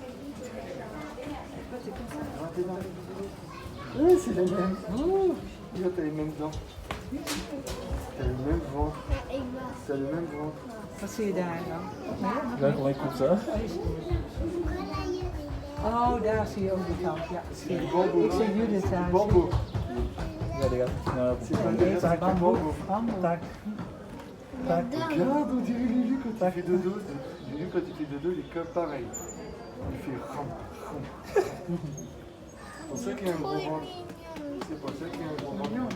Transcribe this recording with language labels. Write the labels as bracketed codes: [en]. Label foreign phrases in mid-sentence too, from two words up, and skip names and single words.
[fr] Oui, c'est les mêmes. Oh, regarde, t'as les mêmes dents. T'as le même ventre. T'as le même ventre. [nl] Wat zie je daar dan? [fr] là, comment il coupe ça? [nl] Oh, daar zie je ook die kant. Ja, zie je. Bamboe. Ik zie Judith daar. Bamboe. [fr] Regarde, regarde. C'est pas derrière, c'est un bamboe. Tac. Tac. Regarde, on dirait Lulu quand il fait dodo. Lulu quand il fait dodo, il est comme pareil. Il fait ram, ram. C'est pour ça qu'il y a un gros ventre. C'est pour ça qu'il y a un gros ventre.